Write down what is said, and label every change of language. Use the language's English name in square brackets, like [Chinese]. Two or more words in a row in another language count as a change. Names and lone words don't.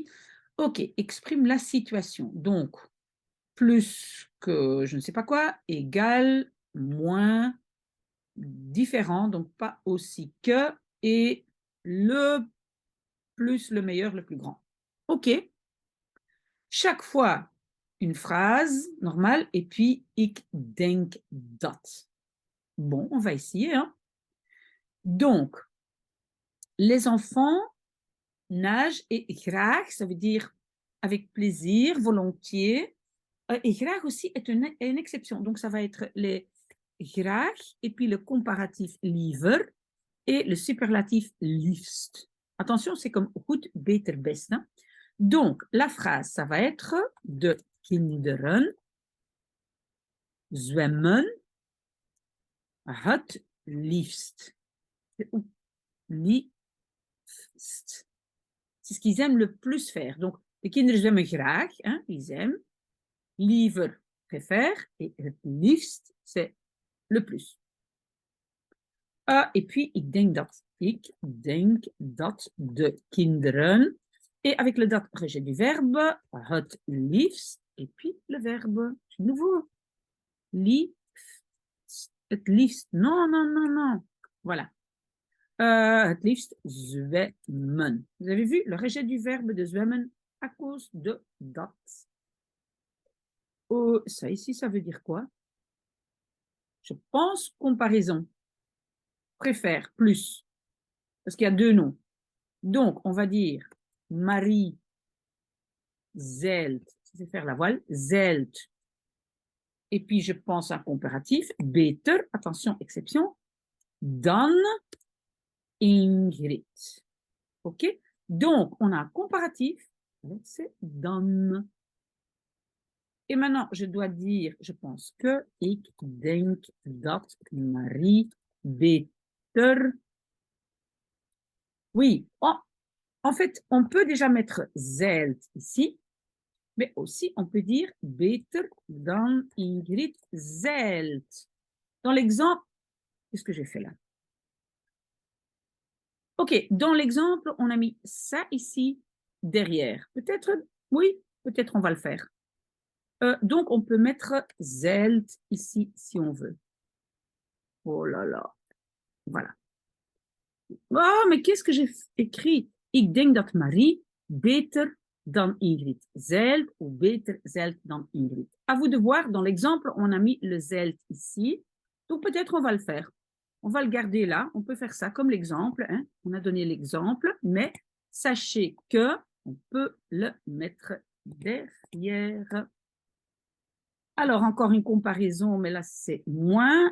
[French] Ok, exprime la situation. Donc, plus que je ne sais pas quoi, égal, moins, différent, donc pas aussi que, et le plus, le meilleur, le plus grand. Ok. Chaque fois, une phrase normale, et puis [Dutch] ik denk dat. [French] Bon, on va essayer. Hein. Donc, les enfants nagent et graag, ça veut dire avec plaisir, volontiers. Et graag aussi est une exception. Donc, ça va être les graag, et puis le comparatif liever, et le superlatif liefst. Attention, c'est comme [Dutch] goed, beter, best. [French] Hein. Donc, la phrase, ça va être [Dutch] de kinderen zwemmen het liefst. [French] Liefst. C'est ce qu'ils aiment le plus faire. Donc, [Dutch] de kinderen zwemmen graag, [French] hein, ils aiment. Liever, préfère. [Dutch] Et het liefst, [French] c'est le plus. Et puis, [Dutch] ik denk dat de kinderen. [French] Et avec le dat, rejet du verbe, [Dutch] het liefst. [French] Et puis, le verbe, nouveau. [Dutch] Liefst. Het liefst. [French] Non, non, non, non. Voilà. [Dutch] Het liefst zwemmen. [French] Vous avez vu le rejet du verbe de zwemmen à cause de dat. Ça ici, ça veut dire quoi? Je pense comparaison. Préfère, plus. Parce qu'il y a deux noms. Donc, on va dire Marie zeilt. C'est faire la voile. Zeilt. Et puis, je pense à un comparatif. Beter, attention, exception. [Dutch] Dan Ingrid. [French] OK? Donc, on a un comparatif. C'est dan. Et maintenant, je dois dire, je pense que [Dutch] ik denk dat Marie beter. [French] Oui, en fait, on peut déjà mettre zeilt ici. Mais aussi, on peut dire beter dan Ingrid zeilt. Dans l'exemple, qu'est-ce que j'ai fait là? Ok, dans l'exemple, on a mis ça ici derrière. Peut-être, oui, peut-être on va le faire. Donc, on peut mettre zeilt ici si on veut. Oh là là, voilà. Oh, mais qu'est-ce que j'ai écrit? [Dutch] Ik denk dat Marie beter dan Ingrid zeilt ou beter zeilt dan Ingrid. [French] À vous de voir, dans l'exemple, on a mis le zeilt ici. Donc peut-être on va le faire. On va le garder là. On peut faire ça comme l'exemple. Hein. On a donné l'exemple, mais sachez que on peut le mettre derrière. Alors, encore une comparaison, mais là, c'est moins.